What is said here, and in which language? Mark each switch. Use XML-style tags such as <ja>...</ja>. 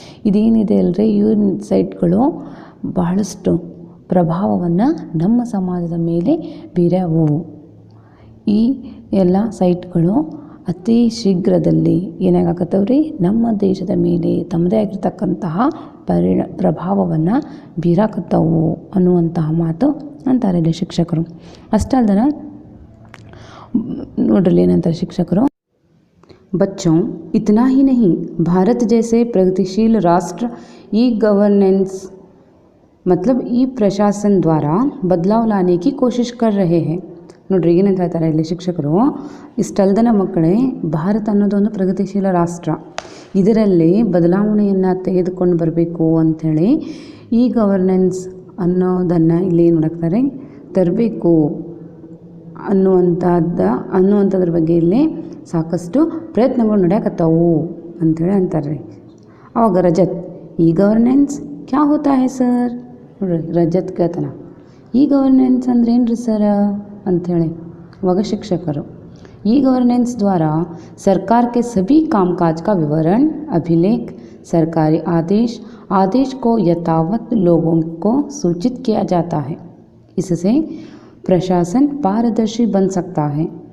<kn>ಇದೇನಿದೆ ಅಲ್ರಿ ಈ ಸೈಟ್ಗಳು ಬಹಳಷ್ಟು ಪ್ರಭಾವವನ್ನು ನಮ್ಮ ಸಮಾಜದ ಮೇಲೆ ಬೀರವು. ಈ ಎಲ್ಲ ಸೈಟ್ಗಳು ಅತಿ ಶೀಘ್ರದಲ್ಲಿ ಏನಾಗತ್ತವ್ರಿ ನಮ್ಮ ದೇಶದ ಮೇಲೆ ತಮ್ಮದೇ ಆಗಿರ್ತಕ್ಕಂತಹ ಪ್ರಭಾವವನ್ನು ಬೀರಾಕತ್ತವು ಅನ್ನುವಂತಹ ಮಾತು ಅಂತಾರೆ ಇಲ್ಲಿ ಶಿಕ್ಷಕರು. ಅಷ್ಟಲ್ದನ ನೋಡ್ರಲ್ಲಿ ಏನಂತಾರೆ ಶಿಕ್ಷಕರು,</kn> <hi>बच्चों इतना ही नहीं, भारत जैसे प्रगतिशील राष्ट्र ई गवर्नेंस मतलब ई प्रशासन द्वारा बदलाव लाने की कोशिश कर रहे हैं.</hi> <kn>ನೋಡ್ರಿ ಏನಂತ ಹೇಳ್ತಾರೆ ಇಲ್ಲಿ ಶಿಕ್ಷಕರು, ಇಷ್ಟಲ್ದನ ಮಕ್ಕಳೇ, ಭಾರತ ಅನ್ನೋದೊಂದು ಪ್ರಗತಿಶೀಲ ರಾಷ್ಟ್ರ, ಇದರಲ್ಲಿ ಬದಲಾವಣೆಯನ್ನು ತೆಗೆದುಕೊಂಡು ಬರಬೇಕು ಅಂಥೇಳಿ ಈ ಗವರ್ನೆನ್ಸ್ ಅನ್ನೋದನ್ನು ಇಲ್ಲಿ ಏನು ಮಾಡ್ತಾರೆ ತರಬೇಕು ಅನ್ನುವಂಥದ್ರ ಬಗ್ಗೆ ಇಲ್ಲಿ ಸಾಕಷ್ಟು ಪ್ರಯತ್ನಗಳು ನಡೆಯಕತ್ತಾವು ಅಂಥೇಳಿ ಅಂತಾರೆ.</kn> <hi>ಆವಾಗ ರಜತ್, ಈ ಗವರ್ನೆನ್ಸ್ ಕ್ಯಾ ಹೋತಾ ಹೈ ಸರ್?</hi> <kn>ನೋಡ್ರಿ ರಜತ್ ಕೇಳ್ತಾನ, ಈ ಗವರ್ನೆನ್ಸ್ ಅಂದ್ರೆ ಏನ್ರಿ ಸರ ಅಂಥೇಳಿ. ಅವಾಗ ಶಿಕ್ಷಕರು,</kn> <hi>ई गवर्नेंस द्वारा सरकार के सभी कामकाज का विवरण, अभिलेख, सरकारी आदेश को यथावत लोगों को सूचित किया जाता है. इससे प्रशासन पारदर्शी बन सकता है.</hi>